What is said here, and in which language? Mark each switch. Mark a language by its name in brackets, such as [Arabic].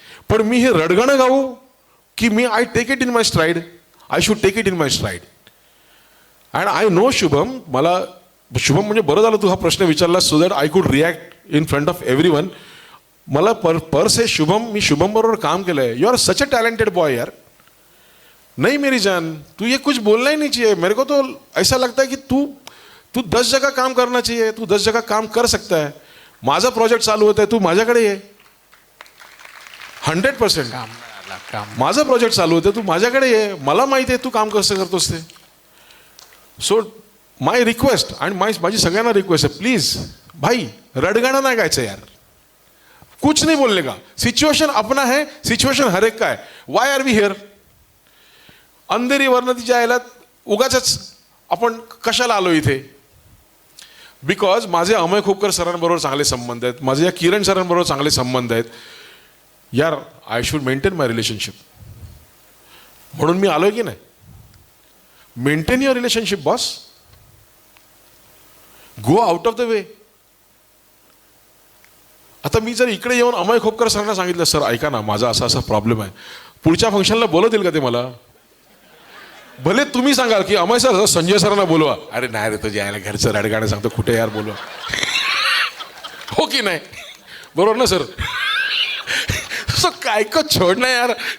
[Marathi] पण मी हे रडगाणं गाऊ की मी [English] I take it in my stride, I should take it in my stride. And I know Shubham, Shubham [Marathi] म्हणजे बरं झालं तू हा प्रश्न विचारला, [English] So that I could react in front of everyone. [Marathi] मला पर से शुभम, मी शुभम बरोबर काम केलं आहे. [English] you are such a talented boy [Marathi] यार. [Hindi] नहीं मेरी जान, तू ये कुछ बोलना ही नहीं चाहिए. मेरे को तो ऐसा लगता है कि तू 10 जगह काम करना चाहिए, तू 10 जगह काम कर सकता है. [Marathi] माझा प्रोजेक्ट चालू होता है, तू माझ्याकडे ये. 100% माझा प्रोजेक्ट चालू होतं, तू माझ्याकडे ये. मला माहिती आहे तू काम कसं करतोस ते. सो माय रिक्वेस्ट आणि माझी सगळ्यांना रिक्वेस्ट आहे, प्लीज भाई रडगाणं नाही गायचं यार, [Hindi] कुछ नहीं बोलने का. सिच्युएशन अपना है, सिच्युएशन हर एक का है. [English] Why are we here? [Marathi] Andheri वरनं तिच्या आयला उगाच आपण कशाला आलो इथे? बिकॉज माझे अमय खोपकर सरांबरोबर चांगले संबंध आहेत, माझे या किरण सरांबरोबर चांगले संबंध आहेत यार. [English] I should maintain my relationship, [Marathi] म्हणून मी आलोय की नाही. [English] Maintain your relationship boss, go out of the way. [Marathi] आता मी जर इकडे येऊन अमय खोपकर सरांना सांगितलं, सर ऐका ना माझा असा प्रॉब्लेम आहे, पुढच्या फंक्शनला बोलवतील का ते मला? भले तुम्ही सांगाल की अमय सर संजय सरांना बोलवा, अरे नाही रे तुझ्या यायला घरचं रडगाणं सांगतो, कुठे यार बोलवा. हो की नाही, बरोबर ना सर? सो काय का छोड नाही यार.